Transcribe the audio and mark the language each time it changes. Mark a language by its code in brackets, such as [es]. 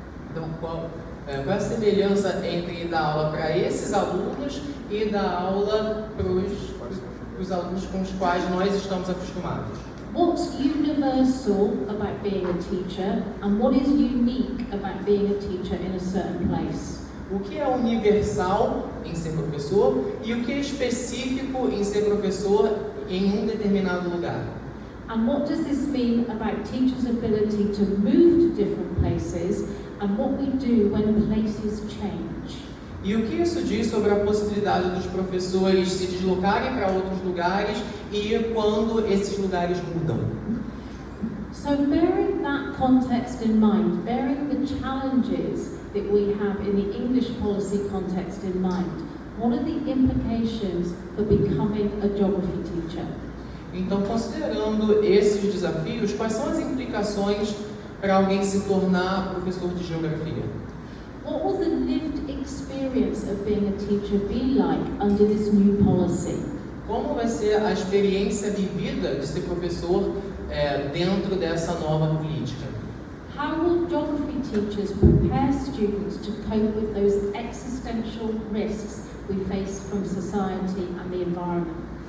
[pt] Então, qual é a semelhança entre dar aula para esses alunos e dar aula para os alunos com os quais nós estamos acostumados? [en] What's universal about being a teacher and what is unique about being a teacher in a certain place? [pt] O que é universal em ser professor e o que é específico em ser professor em um determinado lugar? [en] And what does this mean about teachers' ability to move to different places and what we do when places change? [pt] E o que isso diz sobre a possibilidade dos professores se deslocarem para outros lugares e quando esses lugares mudam? [en] So bearing that context in mind, bearing the challenges that we have in the English policy context in mind, what are the implications for becoming a geography teacher? [pt] Então, considerando esses desafios, quais são as implicações para alguém se tornar professor de geografia? [en] What will the lived experience of being a teacher be like under this new policy? [pt] Como vai ser a experiência vivida de ser professor dentro dessa nova política? [en] How will geography teachers prepare students to cope with those existential risks we face from society and the environment?